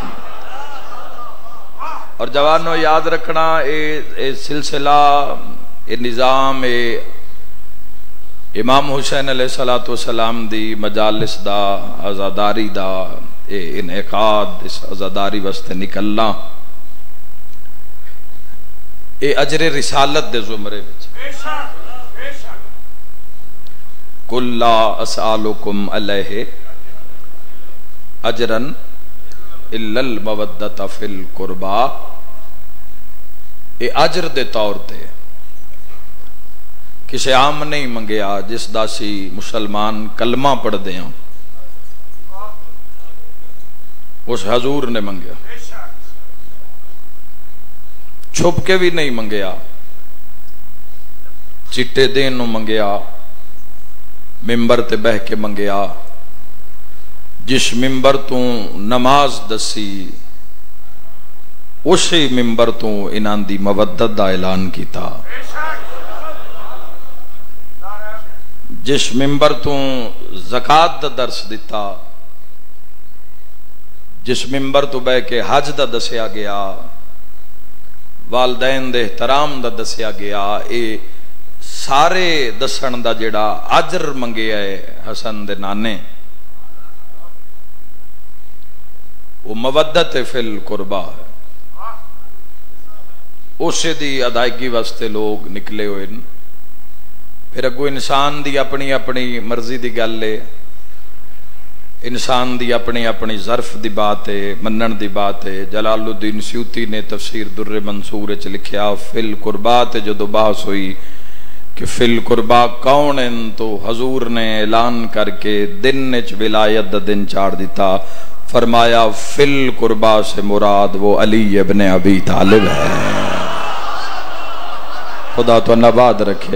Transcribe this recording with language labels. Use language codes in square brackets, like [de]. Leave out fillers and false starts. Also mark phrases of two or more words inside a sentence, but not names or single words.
[ur] اور جوانوں یاد رکھنا، [pa] اے سلسلہ، اے نظام، اے امام حسین علیہ السلام دی مجالس دا، عزاداری دا اے انعقاد، اس عزاداری واسطے نکلنا، اے اجر رسالت دے زمرے وچ۔ [ar] قُلْ لَا أَسْأَلُكُمْ عَلَيْهِ أَجْرًا إِلَّا الْمَوَدَّةَ فِي الْقُرْبَى، [pa] اے اجر دے طور تے کسے عام نہیں منگیا، جس دا سی مسلمان کلمہ پڑھ دیاں اس حضور نے منگیا، چھپ کے بھی نہیں منگیا، چٹے دین نو منگیا، ممبر تے بہ کے منگیا، جس ممبر تو نماز دسی اسی ممبر تو انہاں دی مودت دا اعلان کیتا، جس ممبر تو زکات دا درس دیتا، جس ممبر تو بہ کے حج دا دسیا گیا، والدین دے احترام دا دسیا گیا، اے سارے دسن دا جڑا اجر منگیا ہے حسن دے نانے، وہ مودت [ar] فی القربہ [pa] ہے، اسے دی ادائیگی واسطے لوگ نکلے ہوئے۔ پھر اگو انسان دی اپنی اپنی مرضی دی گل ہے، انسان دی اپنی اپنی ظرف دی بات ہے، منن دی بات ہے۔ جلال الدین سیوطی نے تفسیر در منصور وچ لکھیا، [ar] فی القربا [pa] تے جدو بحث ہوئی کہ [ar] فی القربا [pa] کون ہیں، تو حضور نے اعلان کر کے دن وچ ولایت دا دن چاڑ دیتا، فرمایا [ar] فی القربا [pa] سے مراد وہ علی ابن ابی طالب ہے۔ خدا تو نباد رکھے۔